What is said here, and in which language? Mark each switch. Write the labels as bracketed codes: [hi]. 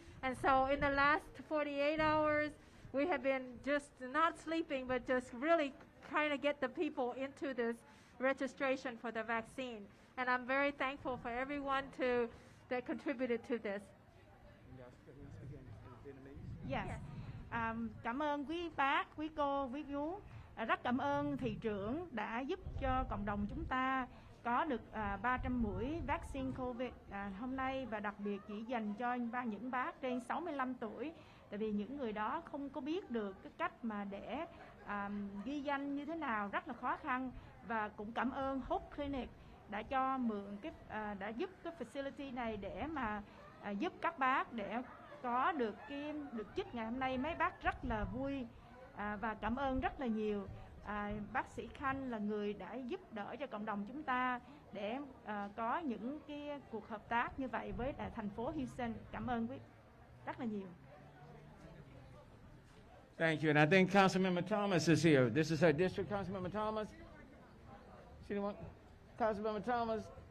[en] And so in the last 48 hours, we have been just not sleeping, but just really trying to get the people into this registration for the vaccine. And I'm very thankful for everyone that contributed to this. Yes. [vi] Cảm ơn quý bác, quý cô, quý chú. Rất cảm ơn thị trưởng đã giúp cho cộng đồng chúng ta có được 300 mũi vaccine COVID hôm nay, và đặc biệt chỉ dành cho những bác trên 65 tuổi. Tại vì những người đó không có biết được cái cách mà để ghi danh như thế nào, rất là khó khăn. Và cũng cảm ơn Hope Clinic đã cho mượn đã giúp cái facility này để mà giúp các bác để có được được chích ngày hôm nay. Mấy bác rất là vui và cảm ơn rất là nhiều. Bác sĩ Khanh là người đã giúp đỡ cho cộng đồng chúng ta để có những cái cuộc hợp tác như vậy với thành phố Houston. Cảm ơn quý rất là nhiều. [en] Thank you. And I think Councilmember Thomas is here. This is her district, Councilmember Thomas. See anyone? Councilmember Thomas.